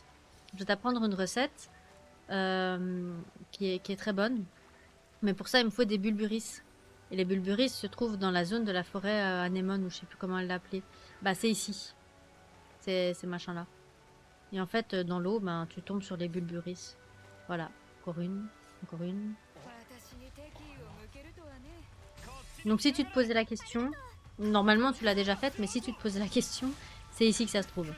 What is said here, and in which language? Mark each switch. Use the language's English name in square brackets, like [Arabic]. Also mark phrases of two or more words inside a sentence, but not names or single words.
[French] Je vais t'apprendre une recette qui est très bonne. Mais pour ça, il me faut des bulburis. Et les bulburis se trouvent dans la zone de la forêt anémone, ou je sais plus comment elle l'appelait. Bah, c'est ici. Ces machins-là. Et en fait, dans l'eau, ben, tu tombes sur les bulburis. Voilà. Encore une. Encore une. [Japanese] 私に敵意を向けるとはね [French] Donc si tu te posais la question, normalement tu l'as déjà faite, mais si tu te posais la question, c'est ici que ça se trouve.